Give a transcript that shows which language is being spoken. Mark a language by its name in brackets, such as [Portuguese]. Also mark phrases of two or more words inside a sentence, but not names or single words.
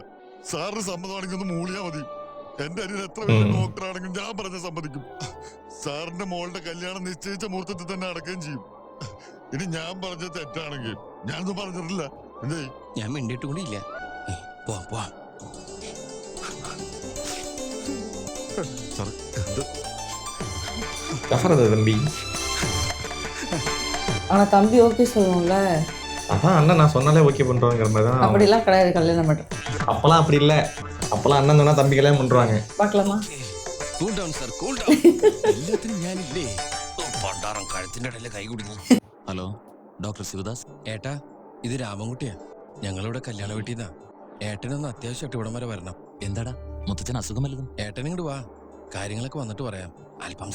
[Malayalam] സാറിന് സമ്മതമാണെങ്കിൽ ഒന്ന് മൂളിയാ മതി. എന്റെ അനിയൻ എത്ര വലിയ ഡോക്ടറാണെങ്കിലും ഞാൻ പറഞ്ഞ സമ്മതിക്കും. സാറിന്റെ മോളുടെ കല്യാണം നിശ്ചയിച്ച മുഹൂർത്തത്തിൽ തന്നെ അടക്കുകയും ചെയ്യും. ഇനി ഞാൻ പറഞ്ഞ തെറ്റാണെങ്കിൽ ഞാനൊന്നും പറഞ്ഞിട്ടില്ല. എന്തേ ഞാൻ മിണ്ടിട്ട് കൂടി ഇല്ല. പോവാം. [Tamil] தம்பி. ஆனா தம்பி ஓகே சொல்லுவோம்ல. அதான் அண்ணன் நான் சொன்னாலே ஓகே பண்றோங்கிற மாதிரி தான். அப்படிலாம் கிடையாது கல்யாணம் மட்டும். அப்பெல்லாம் அப்படி இல்ல. அப்பெல்லாம் அண்ணன் சொன்னா தம்பி கல்யாணம் பண்றாங்க. பார்க்கலாமா? [English] cool down sir, cool down. [Malayalam] എല്ലാത്തിനും ഞാനില്ലേ. പണ്ടാറം കഴുത്തിന്റെ ഇടയിലെ കൈ കുടുങ്ങി. ഹലോ, ഡോക്ടർ ശിവദാസ്. ഏട്ടാ, ഇത് രാമൻകുട്ടിയാ. ഞങ്ങളിവിടെ കല്യാണ വീട്ടിന്നാ. ഏട്ടനൊന്ന് അത്യാവശ്യമായിട്ട് ഇവിടം വരെ വരണം. എന്താടാ, മുത്തച്ഛൻ അസുഖമല്ലതും? ഏട്ടൻ ഇങ്ങോട്ട് വാ, കാര്യങ്ങളൊക്കെ വന്നിട്ട് പറയാം.